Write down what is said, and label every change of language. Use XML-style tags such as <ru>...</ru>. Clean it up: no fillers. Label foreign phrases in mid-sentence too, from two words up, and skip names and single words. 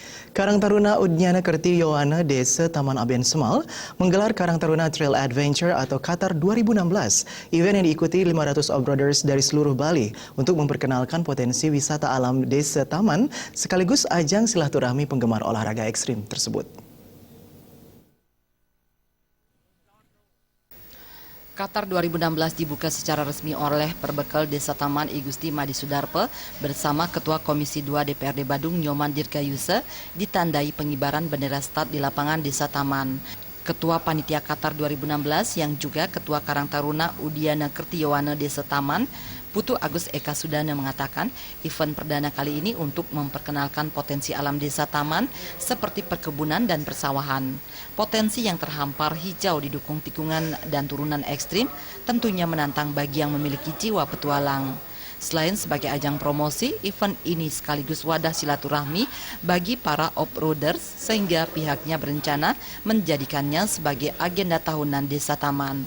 <id>Karang Taruna Udnyana Kerti Yowana Desa Taman Aben Semal menggelar Karang Taruna Trail Adventure atau Qatar 2016. Event yang diikuti 500 off-roaders dari seluruh Bali untuk memperkenalkan potensi wisata alam Desa Taman sekaligus ajang silaturahmi penggemar olahraga ekstrim tersebut. Qatar 2016 dibuka secara resmi oleh Perbekal Desa Taman I Gusti Madi Sudarpe bersama Ketua Komisi 2 DPRD Badung Nyoman Dirgayuse ditandai pengibaran bendera start di lapangan Desa Taman. Ketua Panitia Qatar 2016 yang juga Ketua Karang Taruna Udnyana Kerti Yowana Desa Taman, Putu Agus Eka Sudana mengatakan event perdana kali ini untuk memperkenalkan potensi alam Desa Taman seperti perkebunan dan persawahan. Potensi yang terhampar hijau didukung tikungan dan turunan ekstrim tentunya menantang bagi yang memiliki jiwa petualang. Selain sebagai ajang promosi, event ini sekaligus wadah silaturahmi bagi para off-roaders sehingga pihaknya berencana menjadikannya sebagai agenda tahunan Desa Taman.</id>